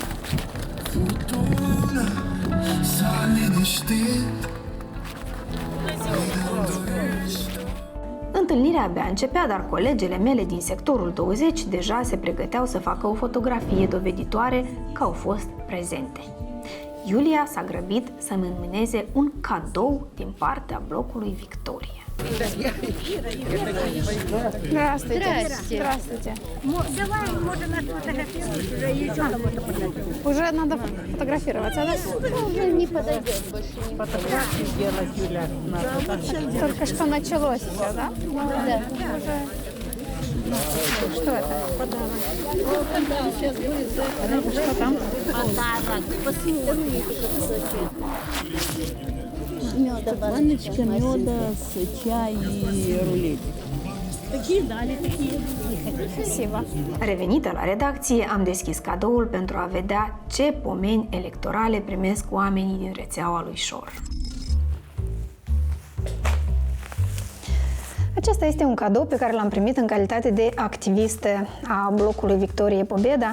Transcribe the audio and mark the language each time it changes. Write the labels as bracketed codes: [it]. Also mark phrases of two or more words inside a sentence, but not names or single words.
[ro] Întâlnirea abia începea, dar colegele mele din sectorul 20 deja se pregăteau să facă o fotografie doveditoare că au fost prezente. Iulia s-a grăbit să-mi înmâneze un cadou din partea blocului Victoria. [ru] Здравствуйте. Здравствуйте. Давай, можно нас фотографировать. Уже надо фотографироваться, да? Уже не подойдет больше. Фотографии делать, Юля. Только что началось все, да? Да. Что это? Что там? Подарок. Посмотри. Баночка меда с чай и рулетик. Такие дали, такие. Спасибо. [ro] Revenită la redacție, am deschis cadoul pentru a vedea ce pomeni electorale primesc oamenii din rețeaua lui Șor. Acesta este un cadou pe care l-am primit în calitate de activistă a blocului Victoriei Pobeda.